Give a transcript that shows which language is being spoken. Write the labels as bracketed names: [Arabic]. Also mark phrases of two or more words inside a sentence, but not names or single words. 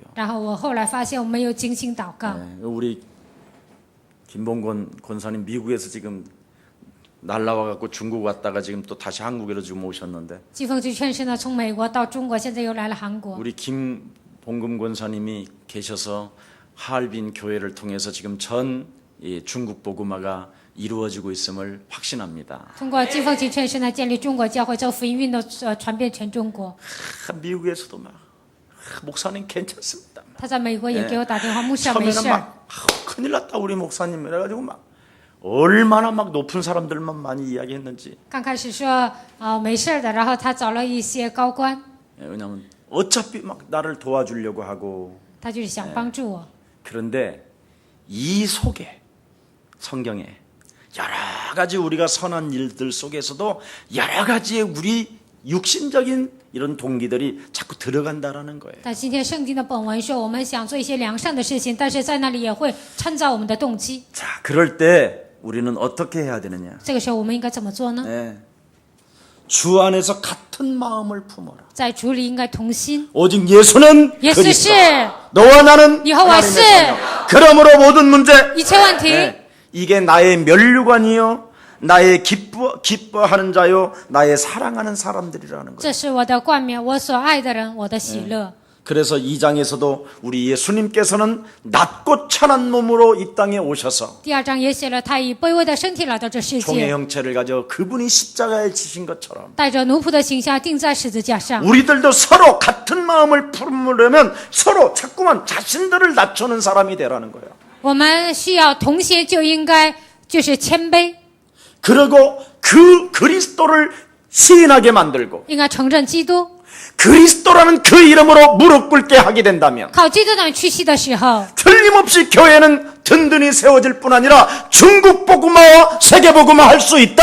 [Chinese] 然后我后来发现我没有精心祷告。 [Korean] 예. 우리 김봉건 권사님 미국에서 지금 날라와 갖고 중국 왔다가 지금 또 다시 한국으로 지금 오셨는데 [Chinese] 季风局劝师呢，从美国到中国，现在又来了韩国。 [Korean] 우리 김봉금 권사님이 계셔서 하얼빈 교회를 통해서 지금 전 이 중국 복음화가 이루어지고 있음을 확신합니다. [Chinese] 通过季风局劝师呢，建立中国教会，这福音运动传遍全中国。 [Korean] 미국에서도 막 목사님 괜찮습니다. [Chinese] 他在美国也给我打电话，牧师没 [Korean] 처음에는 [Chinese] 事。 [Korean] 막 큰일 났다 우리 목사님 이래가지고 막 얼마나 막 높은 사람들만 많이 이야기했는지. [Chinese] 刚开始说没事的，然后他找了一些高官， [Korean] 왜냐하면 어차피 막 나를 도와주려고 하고 [Chinese] 他就是想帮助我。 [Korean] 그런데 이 속에 성경에 여러 가지 우리가 선한 일들 속에서도 여러 가지의 우리 육신적인 이런 동기들이 자꾸 들어간다라는 거예요. [Chinese] 但今天圣经的本文说，我们想做一些良善的事情，但是在那里也会掺杂我们的动机。 [Korean] 자, 그럴 때 우리는 어떻게 해야 되느냐? [Chinese] 这个时候我们应该怎么做呢？ [Korean] 네. 주 안에서 같은 마음을 품어라. [Chinese] 在主里应该同心。 [Korean] 오직 예수는 [Chinese] 耶稣是 [Korean] 그리스도. 너와 나는 여호와 하나님의 시. 자녀. 그러므로 모든 문제 [Chinese] 一切问题， [Korean] 네. 이게 나의 면류관이요 나의 기뻐하는 자요 나의 사랑하는 사람들이라는 거예요. [Chinese] 这是我的冠冕，我所爱的人，我的喜乐。 [Korean] 그래서 이 장에서도 우리 예수님께서는 낮고 찬한 몸으로 이 땅에 오셔서 [Chinese] 第二章也写了，他以卑微的身体来到这世 [Korean] 종의 [Chinese] 界， [Korean] 형체를 가져 그분이 십자가에 지신 것처럼 [Chinese] 带着奴仆的形象钉在十字架上。 [Korean] 우리들도 서로 같은 마음을 품으려면 서로 자꾸만 자신들을 낮추는 사람이 되라는 거예요. [Chinese] 我们需要同心，就应该就是谦卑， [Korean] 그리고 그 그리스도를 시인하게 만들고 [Chinese] 应该承认基督。 [Korean] 그리스도라는 그 이름으로 무릎 꿇게 하게 된다면 [Chinese] 靠基督的屈膝的时候， [Korean] 틀림없이 교회는 든든히 세워질 뿐 아니라 중국 복음화와 세계 복음화 할 수 있다.